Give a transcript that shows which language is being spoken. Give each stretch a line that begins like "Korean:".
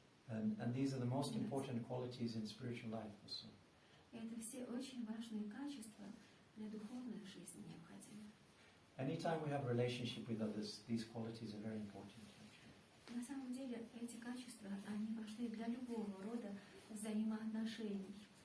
English: And these are the most important qualities in spiritual life also.
Russian: Это все очень важные качества для духовной жизни необходимы.
English: Anytime we have a relationship with others, these qualities are very important.
Russian: На самом деле эти качества, они важны для любого рода взаимоотношений.